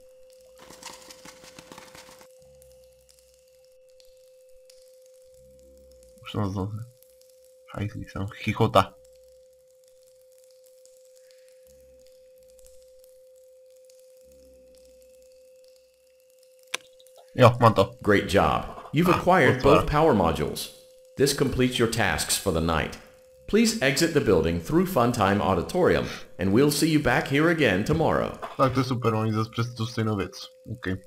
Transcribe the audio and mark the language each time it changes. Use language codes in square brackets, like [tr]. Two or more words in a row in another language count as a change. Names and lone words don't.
[cs] Už tam zase. Hajzlík jsem chichota. Jo, mám to. [en] Great job. You've acquired both power modules. This completes your tasks for the night. Please exit the building through Funtime Auditorium, and we'll see you back here again tomorrow. [cs] Tak to je super, oni zase přes tu stejnou věc. OK.